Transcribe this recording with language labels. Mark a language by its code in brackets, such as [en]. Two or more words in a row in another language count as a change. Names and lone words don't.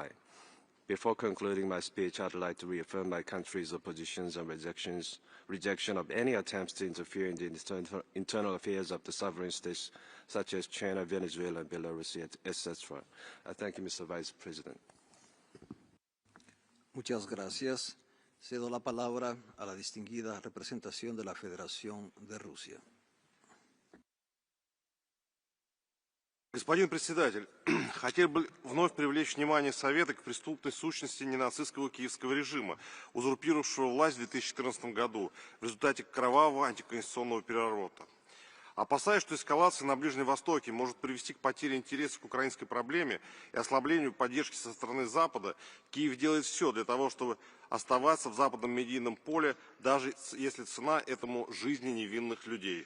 [en] Before concluding my speech, I'd like to reaffirm my country's oppositions and rejection of any attempts to interfere in the internal affairs of the sovereign states such as China, Venezuela, Belarus, etc. I thank you, Mr. Vice President. [es] Muchas gracias. Cedo la palabra a la distinguida representación de la Federación de Rusia. [ru] Господин председатель, хотел бы вновь привлечь внимание Совета к преступной сущности ненацистского киевского режима, узурпировавшего власть в 2014 году в результате кровавого антиконституционного переворота. Опасаясь, что эскалация на Ближнем Востоке может привести к потере интереса к украинской проблеме и ослаблению поддержки со стороны Запада, Киев делает все для того, чтобы оставаться в западном медийном поле, даже если цена этому жизни невинных людей.